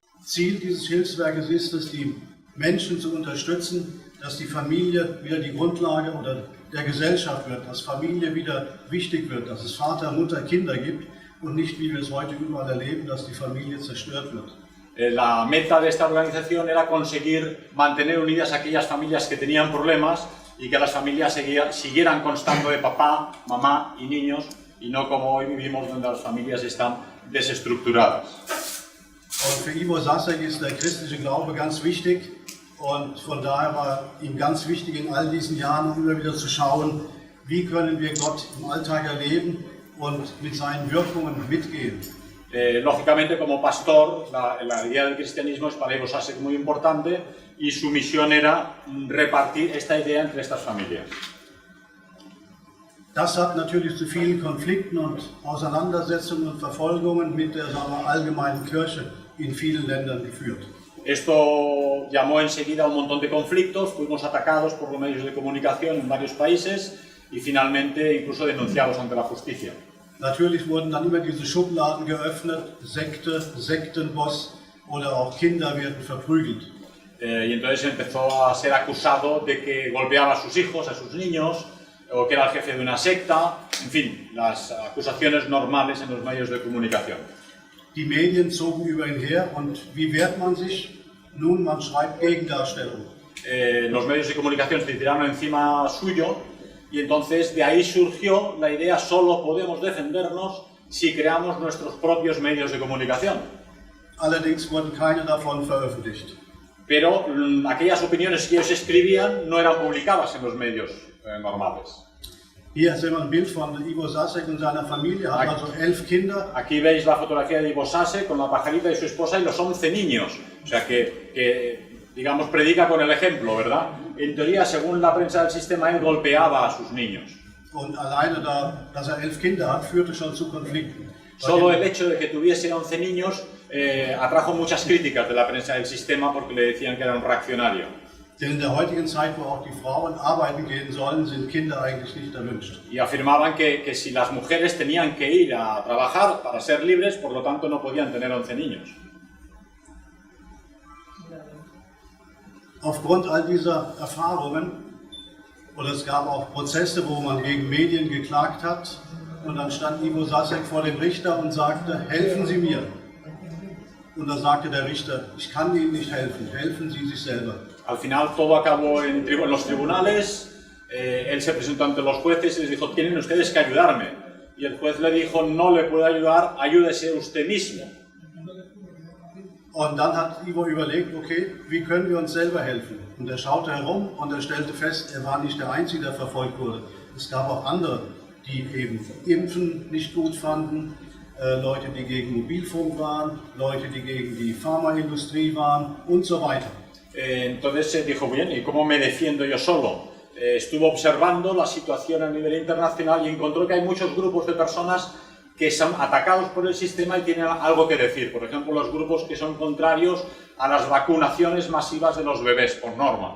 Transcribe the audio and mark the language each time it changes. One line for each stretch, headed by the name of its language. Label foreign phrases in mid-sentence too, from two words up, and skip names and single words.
German: Ziel dieses Hilfswerkes ist es, die Menschen zu unterstützen, dass die Familie wieder die Grundlage oder der Gesellschaft wird, dass Familie wieder wichtig wird, dass es Vater, Mutter, Kinder gibt und nicht, wie wir es heute überall erleben, dass die Familie zerstört wird.
Spanish: La meta de esta organización era conseguir mantener unidas aquellas familias que tenían problemas y que las familias siguieran constando de papá, mamá y niños, y no como hoy vivimos donde las familias están desestructuradas.
German: Und für Ivo Sasek ist der christliche Glaube ganz wichtig und von daher war ihm ganz wichtig in all diesen Jahren immer wieder zu schauen, wie können wir Gott im Alltag erleben und mit seinen Wirkungen mitgehen.
Spanish: Lógicamente, como pastor, la idea del cristianismo es para Ivo Sasek muy importante y su misión era repartir esta idea entre estas familias.
German: Das hat natürlich zu vielen Konflikten und Auseinandersetzungen und Verfolgungen mit der allgemeinen Kirche in vielen Ländern geführt.
Spanish: Esto llamó enseguida a un montón de conflictos, fuimos atacados por los medios de comunicación en varios países y finalmente incluso denunciados ante la justicia.
German: Natürlich wurden dann immer diese Schubladen geöffnet, Sekte, Sektenboss oder auch Kinder werden verprügelt.
Spanish: Y entonces empezó a ser acusado de que golpeaba a sus hijos, a sus niños, o que era el jefe de una secta, en fin, las acusaciones normales en los medios de comunicación.
German: Die Medien zogen über ihn her und wie wehrt man sich? Nun, man schreibt Gegendarstellung.
Spanish: Los medios de comunicación se tiraron encima suyo y entonces de ahí surgió la idea: solo podemos defendernos si creamos nuestros propios medios de comunicación.
German: Allerdings wurden keine davon veröffentlicht.
Spanish: Pero aquellas opiniones que ellos escribían no eran publicadas en los medios normales.
German: Hier sehen wir ein Bild von Ivo Sasek und seiner Familie, er hat also 11 Kinder.
Spanish: Aquí veis la fotografía de Ivo Sasek con la pajarita de su esposa y los 11 niños. O sea que digamos, predica con el ejemplo, ¿verdad? En teoría, según la prensa del sistema, él golpeaba a sus niños.
German: Und alleine dass 11 Kinder hat, führte schon zu Konflikten.
Spanish: Solo el hecho de que tuviese 11 niños atrajo muchas críticas de la prensa del sistema porque le decían que era un reaccionario.
German: Denn in der heutigen Zeit, wo auch die Frauen arbeiten gehen sollen, sind Kinder eigentlich nicht erwünscht.
Spanish: Y afirmaban que si las mujeres tenían que ir a trabajar para ser libres, por lo tanto no podían tener 11 niños.
German: Aufgrund all dieser Erfahrungen, oder es gab auch Prozesse, wo man gegen Medien geklagt hat, und dann stand Ivo Sasek vor dem Richter und sagte, helfen Sie mir. Und dann sagte der Richter, ich kann Ihnen nicht helfen, helfen Sie sich selber.
Spanish: Al final todo acabó en los tribunales, él se presentó ante los jueces y les dijo, tienen ustedes que ayudarme. Y el juez le dijo, no le puedo ayudar, ayúdese usted mismo.
German: Und dann hat Ivo überlegt, okay, wie können wir uns selber helfen? Und er schaute herum und er stellte fest, er war nicht der Einzige, der verfolgt wurde. Es gab auch andere, die eben Impfen nicht gut fanden, Leute, die gegen Mobilfunk waren, Leute, die gegen die Pharmaindustrie waren und so weiter.
Spanish: Entonces dijo, bien, ¿y cómo me defiendo yo solo? Estuvo observando la situación a nivel internacional y encontró que hay muchos grupos de personas que son atacados por el sistema y tienen algo que decir. Por ejemplo, los grupos que son contrarios a las vacunaciones masivas de los bebés, por norma.